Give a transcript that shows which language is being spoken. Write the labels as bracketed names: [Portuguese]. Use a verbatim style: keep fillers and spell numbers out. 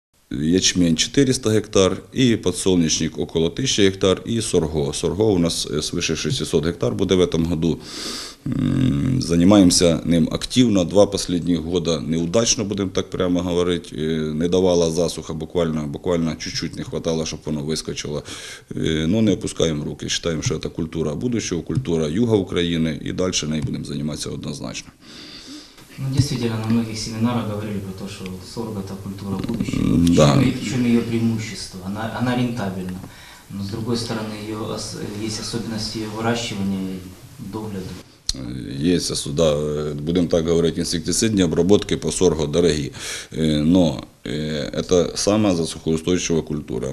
[Ukrainian] Ячмень чотириста гектар, і подсолнечник около тисячі гектар, і сорго. [Russian] Сорго у нас свише шестисот гектар буде в этом году. [Ukrainian] Займаємося ним активно. Два останні [Russian] года неудачно, [Ukrainian] будемо так прямо говорити. [Russian] Не давала засуха, буквально, буквально чуть-чуть не хватало, [Ukrainian] щоб воно вискочило. Ну, не опускаємо руки. [Russian] Считаємо, [Ukrainian] що це культура [Russian] будущого, [Ukrainian] культура юга України, і далі нею будемо займатися однозначно. [Russian] Действительно, на многих семинарах говорили про то, что сорго – это культура будущего. В чем, и в чем ее преимущество? Она, она рентабельна. Но с другой стороны, ее, есть особенности ее выращивания и догляда. Есть сюда, будем так говорить, инсектицидные обработки по сорго дороги, но это самая засухоустойчивая культура.